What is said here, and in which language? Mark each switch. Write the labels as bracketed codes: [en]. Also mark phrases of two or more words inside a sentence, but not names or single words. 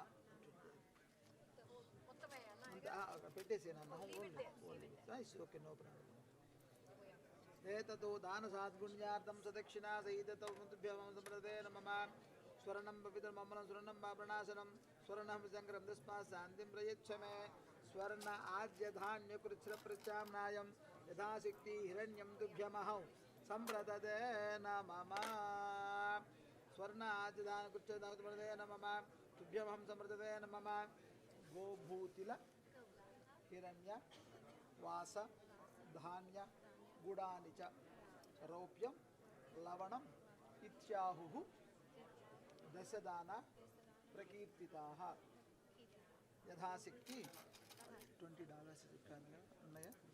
[te] పెట్టేసేనమ్మా. ఓకే, నో ప్రాబ్లం. [sa] ఏతతో దానసాద్గుణ్యార్థం సదక్షిణా సహితభ్యం సంప్రదే నమః. స్వర్ణం పవిత్రమమ్మలం స్వర్ణం ప్రణాశనం స్వర్ణం శంకరం తస్మాత్ శాంతిం ప్రయచ్చ మే. स्वर्ण आद्य धान्य कृच्छ्र प्रत्याम्नायं यथाशक्ति हिरण्यं तुभ्यमहौ संप्रददे नमः स्वर्ण आद्य धान्य कृच्छ्र प्रत्याम्नाय नमः तुभ्यमहं संप्रददे नमः गोभूतिल हिरण्य वास धान्य गुडानि च रौप्यं लवणम् इत्याहुः दशदाना प्रकीर्तिताः यथाशक्ति $20 ఉన్నాయి